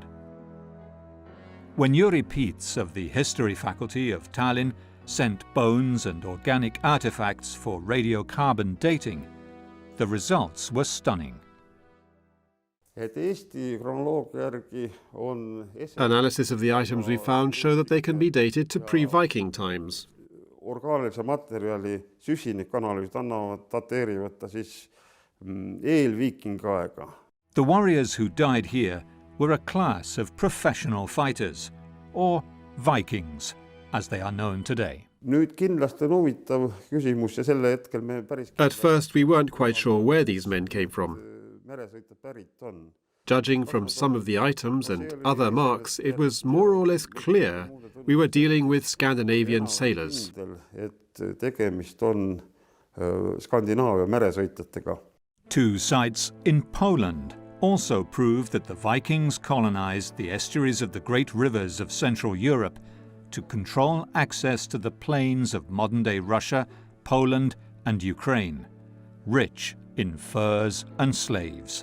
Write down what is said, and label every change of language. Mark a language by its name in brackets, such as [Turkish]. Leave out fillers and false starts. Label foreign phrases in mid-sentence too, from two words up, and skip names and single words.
[English] When Yuri Pietz of the History Faculty of Tallinn sent bones and organic artifacts for radiocarbon dating, the results were stunning. Analysis of the items we found show that they can be dated to pre-Viking times. [Estonian] Orgaanilise materjali süsinikanalüüsid dateerivad ta siis eel-viikingi aega. [English] The warriors who died here were a class of professional fighters, or Vikings, as they are known today. [Estonian] Nüüd kindlasti on huvitav küsimus ja selle hetkel me päris... [English] At first we weren't quite sure where these men came from. Judging from some of the items and other marks, it was more or less clear we were dealing with Scandinavian sailors. Two sites in Poland also prove that the Vikings colonized the estuaries of the great rivers of Central Europe to control access to the plains of modern-day Russia, Poland and Ukraine, rich in furs and slaves.